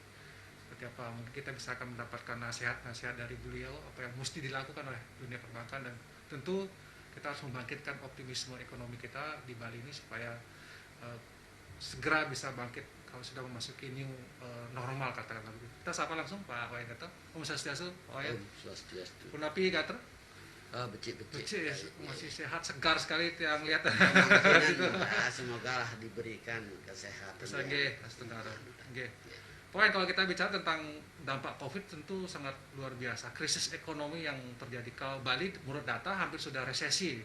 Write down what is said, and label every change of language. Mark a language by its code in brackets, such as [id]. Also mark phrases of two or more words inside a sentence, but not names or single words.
[id] Seperti apa, mungkin kita bisa akan mendapatkan nasihat-nasihat dari beliau apa yang mesti dilakukan oleh dunia perbankan, dan tentu kita harus membangkitkan optimisme ekonomi kita di Bali ini supaya segera bisa bangkit kalau sudah memasuki [en] new normal, [id] katakanlah begitu. Kita sapa langsung Pak Wayan Gatte. [ban] Om Swastiastu, [id] Pak Wayan. [ban] Om Swastiastu. Punapi Gatte. Becik. [id] Ya, masih sehat, segar sekali yang lihat. Semoga lah diberikan kesehatan. Pokoknya kalau kita bicara tentang dampak COVID, tentu sangat luar biasa. Krisis ekonomi yang terjadi. Kalau Bali menurut data hampir sudah resesi.